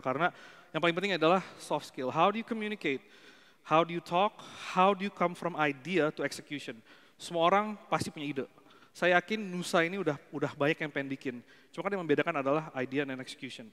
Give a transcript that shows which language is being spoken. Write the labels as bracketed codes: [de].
[id] Karena yang paling penting adalah soft skill. [en] How do you communicate? How do you talk? How do you come from idea to execution? [id] Semua orang pasti punya ide. Saya yakin Nusa ini udah banyak yang pengen bikin. Cuma kan yang membedakan adalah idea dan execution.